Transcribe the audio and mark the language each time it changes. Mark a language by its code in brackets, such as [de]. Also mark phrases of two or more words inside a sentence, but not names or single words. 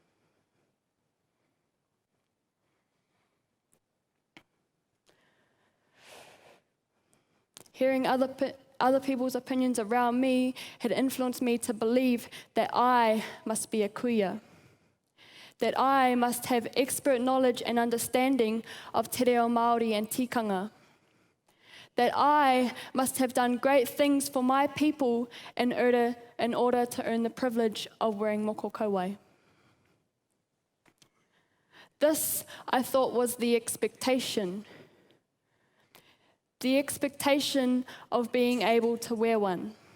[en] Hearing other people's opinions around me had influenced me to believe that I must be a kuia, that I must have expert knowledge and understanding of [mi] te reo Māori [en] and tikanga, that I must have done great things for my people in order to earn the privilege of wearing [mi] moko kauai. [en] This, I thought, was the expectation. The expectation of being able to wear one.